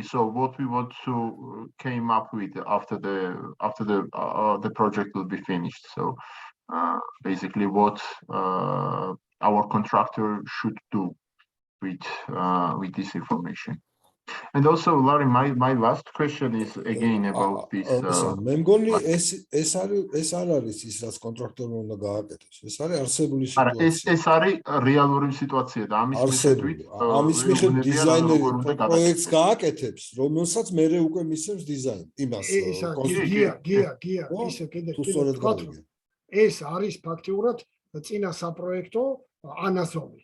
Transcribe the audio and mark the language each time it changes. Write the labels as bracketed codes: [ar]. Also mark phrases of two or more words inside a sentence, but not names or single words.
[en] So what we want to came up with after the project will be finished. So basically what our contractor should do with this information. And also, Larry, my last question is again about this. [ka] მე მგონი ეს არ არის ის რაც კონტრაქტორმა უნდა გააკეთოს. ეს არის არსებული არა, სიტუაცია. ეს არის რეალური სიტუაცია და ამის მიხედვით ამის მიხედვით დიზაინერი პროექტს გააკეთებს, რომელსაც მერე უკვე მისცემს დიზაინ. იმას გია, ისე კიდე ეს არის ფაქტიურად წინა საპროექტო ანაზომი.